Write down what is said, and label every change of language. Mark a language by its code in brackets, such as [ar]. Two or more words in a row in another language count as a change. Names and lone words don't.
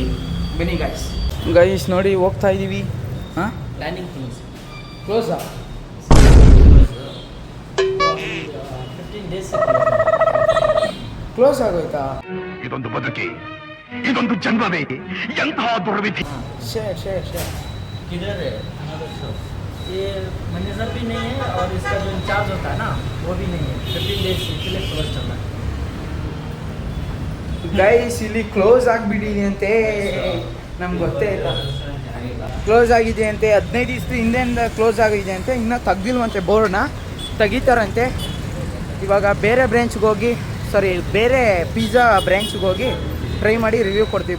[kn] ಬನ್ನಿ ಗೈಸ್ ನೋಡಿ ಹೋಗ್ತಾ ಇದ್ದೀವಿ. ಹಾಂ, ಪ್ಲಾನಿಂಗ್ ಕ್ಲೋಸಾ? 15 days ಕ್ಲೋಸ್ ಆಗೋಯ್ತಾ? ಇದೊಂದು ಬದುಕಿ, ಇದೊಂದು ಜನ್ಮವೇ, ಎಂತಹ ದುರ್ವಿಧಿ. [hi] किधर है अनदर शो? ये मैनेजर भी नहीं है और इसका जो इंचार्ज होता है ना वो भी नहीं है. 15 days इसलिए क्लोज चल रहा है [kn] ಗೈಸ್. ಇಲ್ಲಿ ಕ್ಲೋಸ್ ಆಗಿಬಿಟ್ಟಿದೆ ಅಂತೆ, ನಮ್ಗೆ ಗೊತ್ತೇ ಇಲ್ಲ. ಕ್ಲೋಸ್ ಆಗಿದೆ ಅಂತೆ, 15 ದಿವಸದ ಹಿಂದೆಯಿಂದ ಕ್ಲೋಸ್ ಆಗಿದೆ ಅಂತೆ. ಇನ್ನೂ ತೆಗ್ದಿಲ್ವಂತೆ, ಬೋರ್ಡ್ನ ತೆಗಿತಾರಂತೆ. ಇವಾಗ ಬೇರೆ ಬ್ರ್ಯಾಂಚ್ಗೆ ಹೋಗಿ, ಬೇರೆ ಪಿಜ್ಜಾ ಬ್ರ್ಯಾಂಚ್ಗೆ ಹೋಗಿ ಟ್ರೈ ಮಾಡಿ ರಿವ್ಯೂ ಕೊಡ್ತೀವಿ.